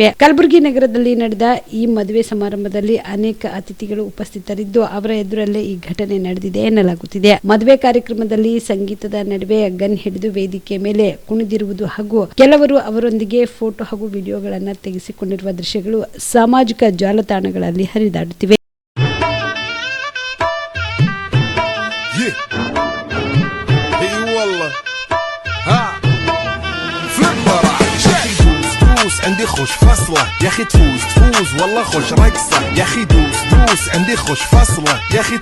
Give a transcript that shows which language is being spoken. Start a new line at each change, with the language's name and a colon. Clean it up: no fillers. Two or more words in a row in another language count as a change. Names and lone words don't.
Kannada: ಕಲಬುರಗಿ ನಗರದಲ್ಲಿ ನಡೆದ ಈ ಮದುವೆ ಸಮಾರಂಭದಲ್ಲಿ ಅನೇಕ ಅತಿಥಿಗಳು ಉಪಸ್ಥಿತರಿದ್ದು ಅವರ ಎದುರಲ್ಲೇ ಈ ಘಟನೆ ನಡೆದಿದೆ ಎನ್ನಲಾಗುತ್ತಿದೆ. ಮದುವೆ ಕಾರ್ಯಕ್ರಮದಲ್ಲಿ ಸಂಗೀತದ ನಡುವೆ ಗನ್ ಹಿಡಿದು ವೇದಿಕೆ ಮೇಲೆ ಕುಣಿದಿರುವುದು ಹಾಗೂ ಕೆಲವರು ಅವರೊಂದಿಗೆ ಫೋಟೋ ಹಾಗೂ ವಿಡಿಯೋಗಳನ್ನು ತೆಗೆಸಿಕೊಂಡಿರುವ ದೃಶ್ಯಗಳು ಸಾಮಾಜಿಕ ಜಾಲತಾಣಗಳಲ್ಲಿ ಹರಿದಾಡುತ್ತಿವೆ.
Arabic: عندي خوش فصلة يا اخي تفوز والله خوش رقصة يا اخي دوس عندي خوش فصلة يا اخي